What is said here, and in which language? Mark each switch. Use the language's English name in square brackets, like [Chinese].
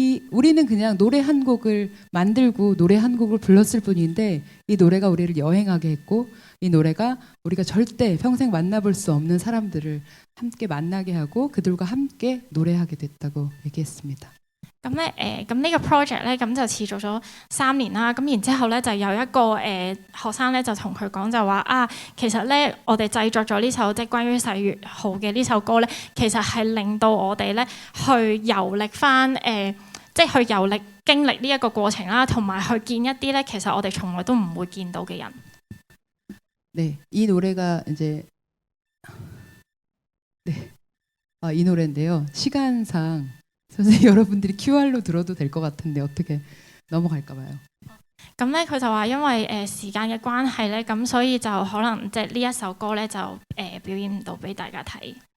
[Korean] 우리는 그냥 노래 한 곡을 만들고 노래 한 곡을 불렀을 뿐인데 이 노래가 우리를 여행하게 했고 이 노래가 우리가 절대 평생 만나볼 수 없는 사람들을 함께 만나게 하고 그들과 함께 노래하게 됐다고 얘기했습니다. [Cantonese] 咁咧咁呢個 project 咧咁就持續咗3年啦。咁然之後咧就有一個學生咧就同佢講就話其實咧我哋製作咗呢首即係關於世越號嘅呢首歌咧，其實係令到我哋咧去遊歷翻即係去遊歷經歷呢一個過程啦，同埋去見一啲咧其實我哋從來都唔會見到嘅人。 [Korean] 네, 이 노래가 이제 이 노래인데요. 시간상 선생님 여러분들이 QR로 들어도 될 것 같은데 어떻게 넘어갈까 봐요. [Cantonese] 咁咧佢就話因為時間嘅關係咧，咁所以就可能即係呢一首歌咧就表演唔到俾大家睇。